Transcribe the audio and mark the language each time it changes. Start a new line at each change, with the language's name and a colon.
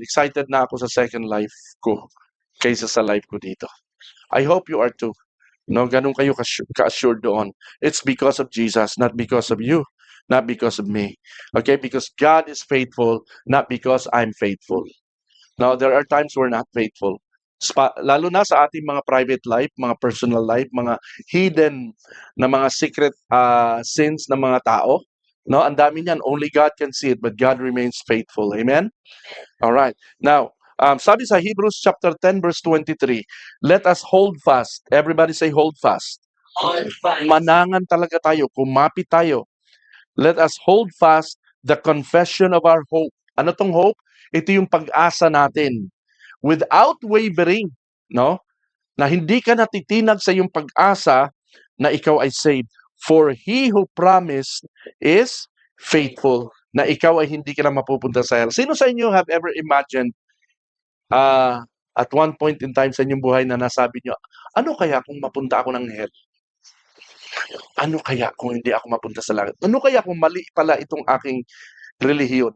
Filipino: Excited na ako sa second life ko kaysa sa life ko dito.
English: I hope you are too.
Filipino: No, ganun kayo ka-assured doon.
English: It's because of Jesus, not because of you, not because of me. Okay? Because God is faithful, not because I'm faithful. Now, there are times we're not faithful.
Filipino: Lalo na sa ating mga private life, mga personal life, mga hidden na mga secret sins ng mga tao. No, ang dami niyan.
English: Only God can see it, but God remains faithful. Amen? All right. Now,
Filipino: sabi sa
English: Hebrews chapter 10 verse 23, let us hold fast. Everybody say hold fast. Hold fast.
Filipino: Manangan talaga tayo, kumapit tayo.
English: Let us hold fast the confession of our hope.
Filipino: Ano tong hope? Ito yung pag-asa natin.
English: Without wavering,
Filipino: no? Na hindi ka natitinag sa yung pag-asa na ikaw ay saved.
English: For he who promised is faithful.
Filipino: Na ikaw ay hindi ka na mapupunta sa hell. Sino sa inyo
English: have ever imagined at one point in time
Filipino: sa inyong buhay na nasabi nyo, ano kaya kung mapunta ako ng hell? Ano kaya kung hindi ako mapunta sa langit? Ano kaya kung mali pala itong aking relihiyon?